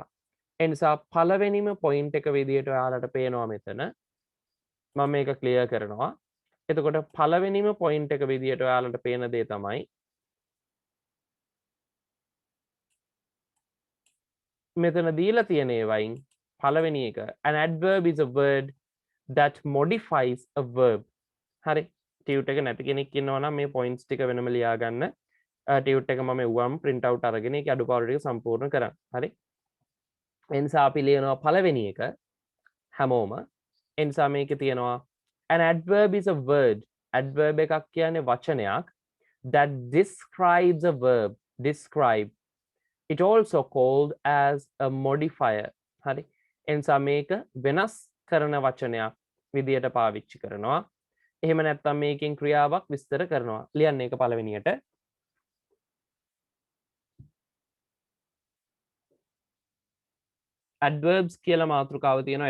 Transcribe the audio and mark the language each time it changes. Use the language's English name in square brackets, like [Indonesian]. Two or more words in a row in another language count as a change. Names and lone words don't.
[Sinhala] එනිසා පළවෙනිම point එක විදියට ඔයාලට පේනවා මෙතන. මම මේක clear කරනවා. එතකොට පළවෙනිම point එක විදියට ඔයාලට පේන දේ තමයි මෙතන දීලා තියෙන ඒවයින් පළවෙනි එක [English] an adverb is a word that modifies a verb. [Sinhala] හරි ටියුට් එක නැති කෙනෙක් ඉන්නවා නම් මේ points ටික වෙනම ලියා ගන්න. ටියුට් එක මම එව්වම් print out අරගෙන ඒකේ අඩුපාඩු ටික සම්පූර්ණ කරන්න. හරි. එනිසා අපි ලියනවා පළවෙනි එක හැමෝම. එනිසා මේකේ තියෙනවා [English] an adverb is a word. [Sinhala] adverb එකක් කියන්නේ වචනයක් [English] that describes a verb. [Sinhala] describe. [English] It also called as a modifier. [Sinhala] හරි. එනිසා මේක වෙනස් කරන වචනයක් විදියට පාවිච්චි කරනවා. එහෙම නැත්නම් මේකෙන් ක්‍රියාවක් විස්තර කරනවා. ලියන්න ඒක පළවෙනියට. adverbs කියලා මාතෘකාව තියෙනවා.